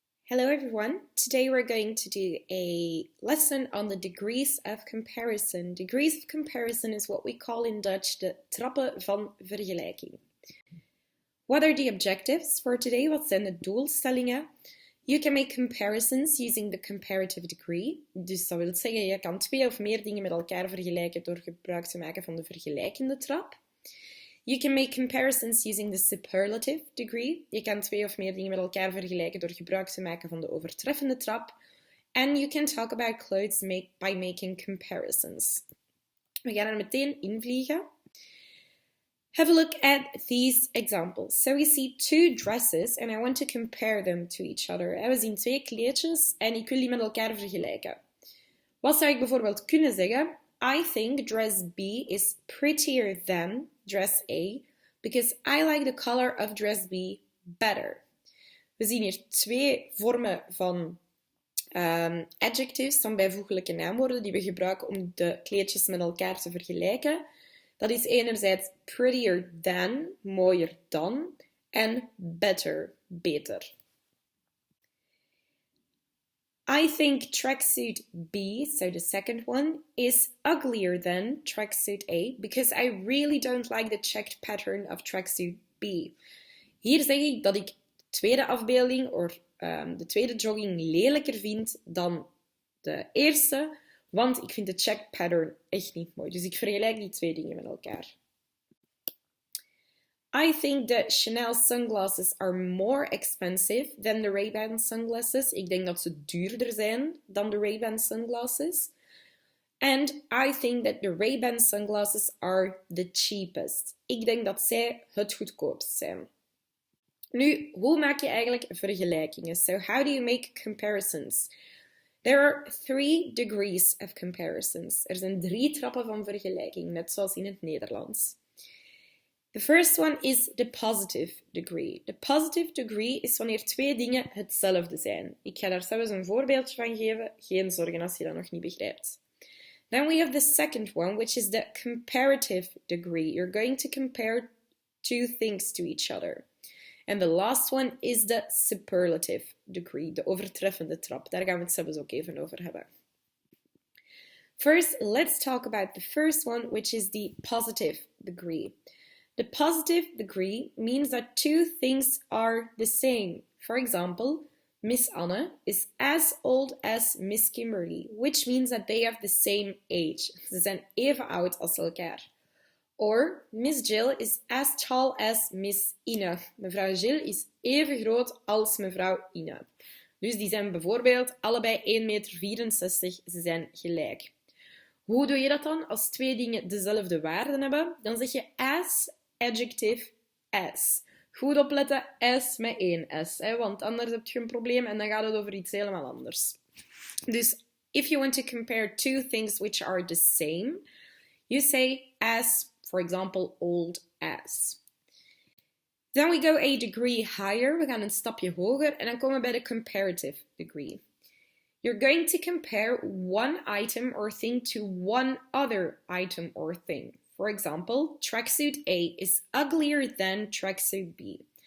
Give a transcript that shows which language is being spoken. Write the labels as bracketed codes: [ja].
[en] Hello everyone, today we're going to do a lesson on the degrees of comparison. Degrees of comparison is what we call in Dutch [nl] de trappen van vergelijking. [en] What are the objectives for today? [nl] Wat zijn de doelstellingen? [en] You can make comparisons using the comparative degree. [nl] Dus dat wil zeggen, je kan twee of meer dingen met elkaar vergelijken door gebruik te maken van de vergelijkende trap. [en] You can make comparisons using the superlative degree. [nl] Je kan twee of meer dingen met elkaar vergelijken door gebruik te maken van de overtreffende trap. [en] And you can talk about clothes by making comparisons. [nl] We gaan er meteen invliegen. [en] Have a look at these examples. So we see two dresses and I want to compare them to each other. [nl] We zien twee kleedjes en ik wil die met elkaar vergelijken. Wat zou ik bijvoorbeeld kunnen zeggen? [en] I think dress B is prettier than dress A because I like the color of dress B better. [nl] We zien hier twee vormen van adjectives, van bijvoeglijke naamwoorden, die we gebruiken om de kleedjes met elkaar te vergelijken. Dat is enerzijds prettier than, mooier dan, en better, beter. [en] I think tracksuit B, so the second one, is uglier than tracksuit A because I really don't like the checked pattern of tracksuit B. [nl] Hier zeg ik dat ik de tweede afbeelding of de tweede jogging lelijker vind dan de eerste, want ik vind de checked pattern echt niet mooi. Dus ik vergelijk die twee dingen met elkaar. [en] I think the Chanel sunglasses are more expensive than the Ray-Ban sunglasses. [nl] Ik denk dat ze duurder zijn dan de Ray-Ban sunglasses. [en] And I think that the Ray-Ban sunglasses are the cheapest. [nl] Ik denk dat zij het goedkoopst zijn. Nu, hoe maak je eigenlijk vergelijkingen? [en] So how do you make comparisons? There are 3 degrees of comparisons. [nl] Er zijn 3 trappen van vergelijking, net zoals in het Nederlands. [en] The first one is the positive degree. The positive degree is [nl] wanneer twee dingen hetzelfde zijn. Ik ga daar zelfs een voorbeeldje van geven. Geen zorgen als je dat nog niet begrijpt. [en] Then we have the second one, which is the comparative degree. You're going to compare two things to each other. And the last one is the superlative degree, [nl] de overtreffende trap. Daar gaan we het zelfs ook even over hebben. [en] First, let's talk about the first one, which is the positive degree. The positive degree means that two things are the same. For example, Miss Anne is as old as Miss Kimberly, which means that they have the same age. [nl] Ze zijn even oud als elkaar. [en] Or Miss Jill is as tall as Miss Ine. [nl] Mevrouw Jill is even groot als mevrouw Ine. Dus die zijn bijvoorbeeld allebei 1,64 meter. Ze zijn gelijk. Hoe doe je dat dan als twee dingen dezelfde waarden hebben? Dan zeg je as adjective as. Goed opletten, as met 1 S, want anders heb je een probleem en dan gaat het over iets helemaal anders. [en] Dus if you want to compare two things which are the same, you say as, for example, old as. Then we go a degree higher, [nl] we gaan een stapje hoger [en] en dan komen we bij de comparative degree. You're going to compare one item or thing to one other item or thing. For example, tracksuit A is uglier than tracksuit B.